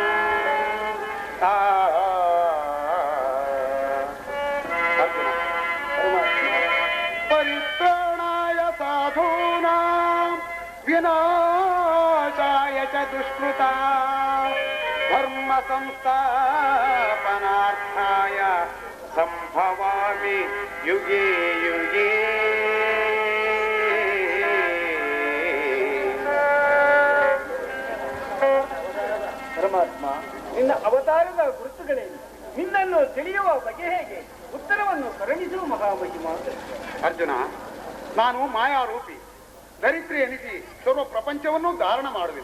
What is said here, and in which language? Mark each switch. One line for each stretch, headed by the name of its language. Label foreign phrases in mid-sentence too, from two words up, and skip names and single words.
Sanskrit: ಪರಿತ್ರಾಣಾಯ ಸಾಧೂನಾಂ ವಿನಾಶಾಯ ಚ ದುಷ್ಕೃತಾ ಧರ್ಮ ಸಂಸ್ಥಾಪನಾರ್ಥಾಯ ಸಂಭವಾಮಿ ಯುಗೇ ಯುಗೇ.
Kannada: ಪರಮಾತ್ಮ, ನಿನ್ನ ಅವತಾರದ ಗುರುತುಗಳೇನು? ನಿನ್ನನ್ನು ತಿಳಿಯುವ ಬಗೆ ಹೇಗೆ? ಉತ್ತರವನ್ನು ಕರುಣಿಸುವ ಮಹಾಮಹಿಮ. ಅರ್ಜುನ, ನಾನು ಮಾಯಾರೂಪಿ, ಧರಿತ್ರಿ ಎನಿಸಿ ಸರ್ವ ಪ್ರಪಂಚವನ್ನು ಧಾರಣ ಮಾಡುವೆನು.